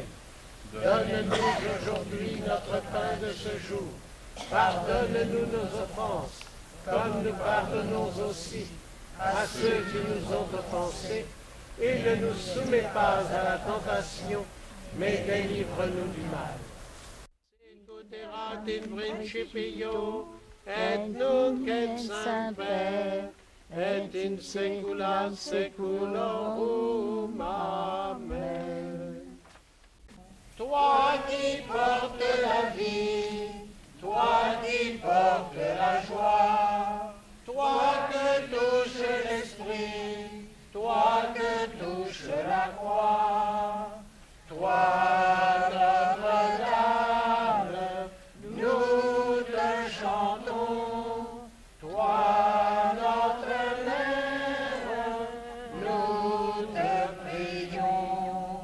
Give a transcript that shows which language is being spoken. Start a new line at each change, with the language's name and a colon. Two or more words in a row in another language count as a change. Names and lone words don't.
French: Donne-nous aujourd'hui notre pain de ce jour. Pardonne-nous nos offenses, comme nous pardonnons aussi à ceux qui nous ont offensés, et ne nous soumets pas à la tentation, mais délivre-nous du mal.
Latin: Erat in principio, et nunc et semper, et in saecula saeculorum. Amen.
French: Toi qui portes la vie, toi qui portes la joie, toi que touche l'esprit, toi que touche la croix, toi Notre-Dame, nous te chantons, toi notre Mère, nous te prions.